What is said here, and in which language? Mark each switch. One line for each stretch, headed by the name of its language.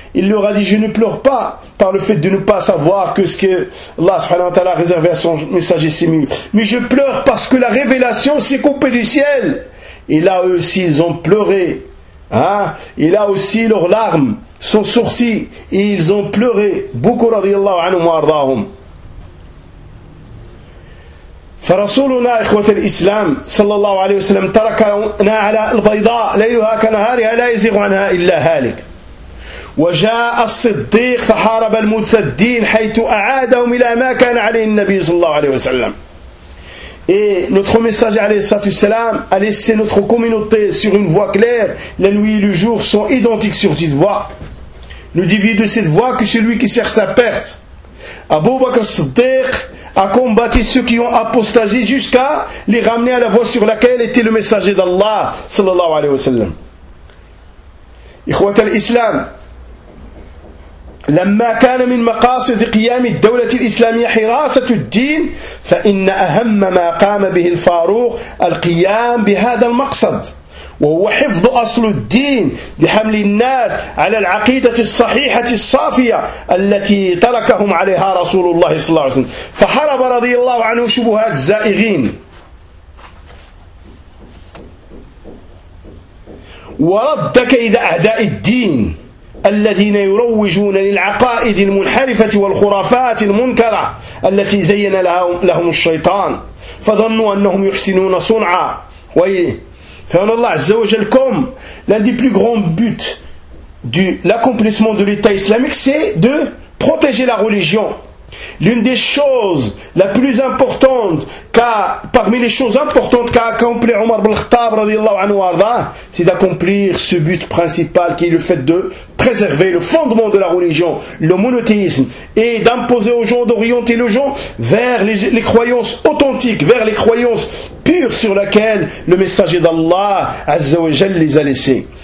French: Il leur a dit, je ne pleure pas par le fait de ne pas savoir que ce que Allah subhanahu wa ta'ala a réservé à son messager c'est mieux. Mais je pleure parce que la révélation s'est coupée du ciel. Et là aussi ils ont pleuré. Hein? Et là aussi leurs larmes sont sorties et ils ont pleuré.
Arabic: Beaucoup radiyallahu anhum wa ardahum. فرسولنا إخوة الإسلام صلى الله عليه وسلم تركنا على البيضاء ليلها كنهارها لا يزيغ عنها إلا هالك وجاء الصديق فحارب المرتدين حيث أعادهم إلى ما كان عليه النبي صلى الله عليه وسلم
French: Et notre messager, alayhi salam, a laissé notre communauté sur une voie claire. La nuit et le jour sont identiques sur cette voie. Nous divise de cette voie que celui qui cherche sa perte. Abu Bakr Siddiq a combattu ceux qui ont apostasé jusqu'à les ramener à la voie sur laquelle était le messager d'Allah, sallallahu alayhi wa sallam.
Arabic: Ikhwat al-Islam, لما كان من مقاصد قيام الدولة الإسلامية حراسة الدين فإن أهم ما قام به الفاروق القيام بهذا المقصد وهو حفظ أصل الدين بحمل الناس على العقيدة الصحيحة الصافية التي تركهم عليها رسول الله صلى الله عليه وسلم فحارب رضي الله عنه شبهات الزائغين ورد كيد أعداء الدين الذين يروجون للعقائد المنحرفة والخرافات المنكرة التي زين لهم الشيطان فظنوا أنهم يحسنون صنعا فإن الله عز وجلكم
French: l'un des plus grands buts de l'accomplissement de l'État islamique c'est de protéger la religion. L'une des choses la plus importante parmi les choses importantes qu'a accompli Omar ibn Khattab radiyallahu anhu arda, c'est d'accomplir ce but principal qui est le fait de préserver le fondement de la religion, le monothéisme, et d'imposer aux gens, d'orienter les gens vers les croyances authentiques, vers les croyances pures sur lesquelles le messager d'Allah Azza wa Jal les a laissées.